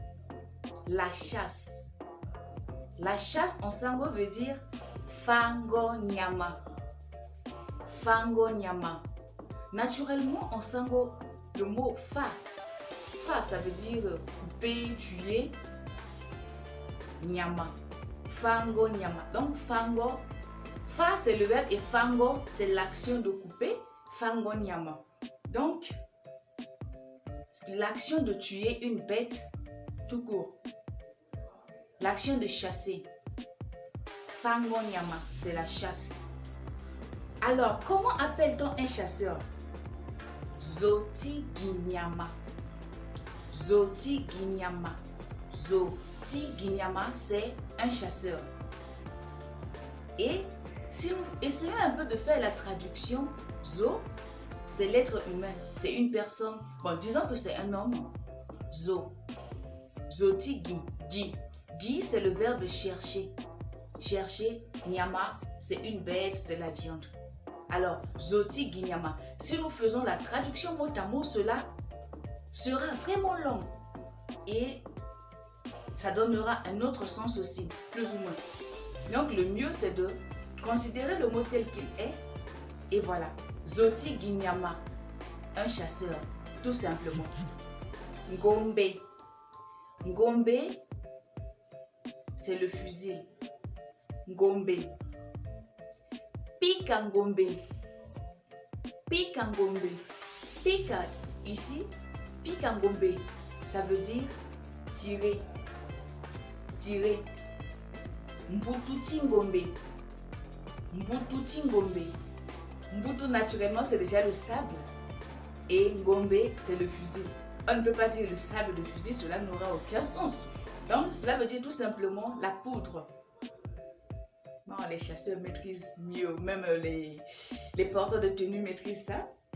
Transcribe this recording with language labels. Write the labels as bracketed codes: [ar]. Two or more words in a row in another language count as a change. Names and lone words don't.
[fr] La chasse. La chasse en sango veut dire [sg] fango nyama. Fango nyama. [fr] Naturellement, en sango, le mot fa. Fa, ça veut dire couper, tuer. [sg] Nyama. Fango nyama. Donc, fango. [fr] Fa, c'est le verbe et fango, c'est l'action de couper. [sg] Fango nyama. [fr] Donc, l'action de tuer une bête tout court. L'action de chasser. [sg] Fango nyama, [fr] c'est la chasse. Alors, comment appelle-t-on un chasseur? [sg] Zoti ginyama. Zoti ginyama. Zoti ginyama, [fr] c'est un chasseur. Et si nous essayons un peu de faire la traduction, zo, c'est l'être humain, c'est une personne. Bon, disons que c'est un homme. [sg] Zo. Zoti gi. [fr] Gi, c'est le verbe chercher. Chercher. Nyama, c'est une bête, c'est la viande. Alors, [sg] zoti gi nyama. [fr] Si nous faisons la traduction mot à mot, cela sera vraiment long. Et ça donnera un autre sens aussi, plus ou moins. Donc, le mieux, c'est de considérer le mot tel qu'il est. Et voilà. [sg] Zoti ginyama, [fr] un chasseur, tout simplement. [sg] Ngombe. Ngombe, [fr] c'est le fusil. [sg] Ngombe. Pika ngombe. Pika ngombe. Pika, ici, pika ngombe, [fr] ça veut dire tirer. Tirer. [sg] Mbututi ngombe. Mbututi ngombe. [fr] Mbutu, naturellement, c'est déjà le sable. Et ngombe, c'est le fusil. On ne peut pas dire le sable de fusil, cela n'aura aucun sens. Donc, cela veut dire tout simplement la poudre. Bon, les chasseurs maîtrisent mieux, même les porteurs de tenue maîtrisent ça.